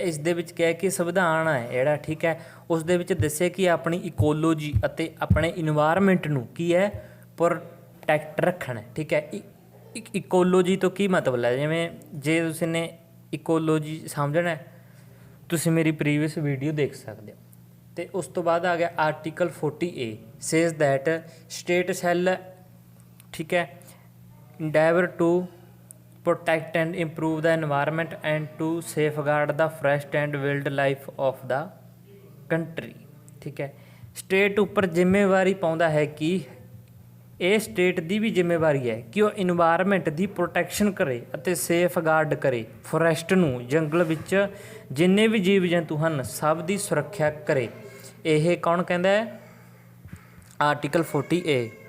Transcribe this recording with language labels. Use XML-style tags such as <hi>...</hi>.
<pa>ਇਸ ਦੇ ਵਿੱਚ ਕਿਹਾ ਕਿ ਸੰਵਿਧਾਨ ਹੈ ਜਿਹੜਾ, ਠੀਕ ਹੈ, ਉਸ ਦੇ ਵਿੱਚ ਦੱਸਿਆ ਕਿ ਆਪਣੀ ਇਕੋਲੋਜੀ ਅਤੇ ਆਪਣੇ ਇਨਵਾਇਰਮੈਂਟ ਨੂੰ ਕੀ ਹੈ ਪ੍ਰੋਟੈਕਟ ਰੱਖਣਾ, ਠੀਕ ਹੈ। ਇਕੋਲੋਜੀ ਤੋਂ ਕੀ ਮਤਲਬ ਹੈ, ਜਿਵੇਂ ਜੇ ਤੁਸੀਂ ਨੇ ਇਕੋਲੋਜੀ ਸਮਝਣਾ ਤੁਸੀਂ ਮੇਰੀ ਪ੍ਰੀਵੀਅਸ ਵੀਡੀਓ ਦੇਖ ਸਕਦੇ ਹੋ। ਅਤੇ ਉਸ ਤੋਂ ਬਾਅਦ ਆ ਗਿਆ</pa> <en>article 40A says that state shall,</en> <pa>ਠੀਕ ਹੈ,</pa> <en>endeavor to protect and improve the environment and to safeguard the forest and wildlife of the country, ਠੀਕ ਹੈ।</en> <pa>ਸਟੇਟ ਉੱਪਰ ਜ਼ਿੰਮੇਵਾਰੀ ਪਾਉਂਦਾ ਹੈ ਕਿ ਇਹ ਸਟੇਟ ਦੀ ਵੀ ਜ਼ਿੰਮੇਵਾਰੀ ਹੈ ਕਿ ਉਹ ਇਨਵਾਇਰਮੈਂਟ ਦੀ ਪ੍ਰੋਟੈਕਸ਼ਨ ਕਰੇ ਅਤੇ ਸੇਫਗਾਰਡ ਕਰੇ, ਫੋਰੈਸਟ ਨੂੰ, ਜੰਗਲ ਵਿੱਚ ਜਿੰਨੇ ਵੀ ਜੀਵ ਜੰਤੂ ਹਨ ਸਭ ਦੀ ਸੁਰੱਖਿਆ ਕਰੇ। ਇਹ ਕੌਣ ਕਹਿੰਦਾ ਹੈ? Article 40A।</pa>